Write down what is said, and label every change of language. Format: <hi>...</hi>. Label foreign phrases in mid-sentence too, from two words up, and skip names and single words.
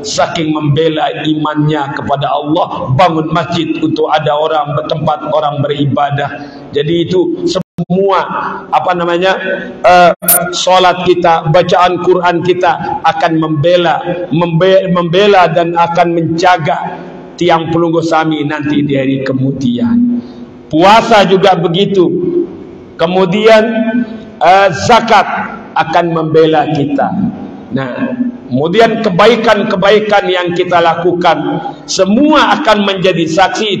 <id>Saking membela imannya kepada Allah, bangun masjid untuk ada orang bertempat orang beribadah. Jadi itu semua solat kita, bacaan Quran kita akan membela dan akan menjaga</id> <sas>tiang pelunggu sami</sas> <id>nanti di hari kemudian. Puasa juga begitu. Kemudian zakat akan membela kita. Nah, kemudian kebaikan-kebaikan yang kita lakukan semua akan menjadi saksi.</id>